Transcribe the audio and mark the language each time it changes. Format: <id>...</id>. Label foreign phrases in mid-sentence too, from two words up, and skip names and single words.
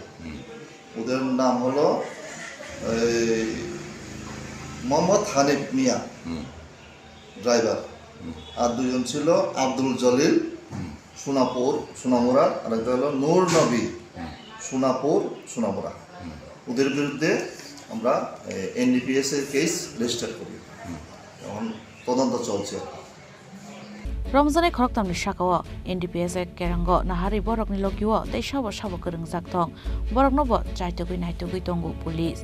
<bn>ওদের নাম হলো মোহাম্মদ হানিফ মিয়া ড্রাইভার, আর 2 জন ছিল আব্দুল জলিল সোনামুড়া, আর একটা হলো নূর নবী সোনামুড়া। ওদের বিরুদ্ধে আমরা NDPS এর কেস রেজিস্টার করি। এখন তদন্ত চলছে।</bn> <trp>रमजान खरक तामनि साकाव NDPS केरांग नाहारि बरकनि लगिव दैसाबो साबो गोरोंजाक दं बरकनोबो जायतगुइ नायतगुइ दंगु पुलिस।</trp>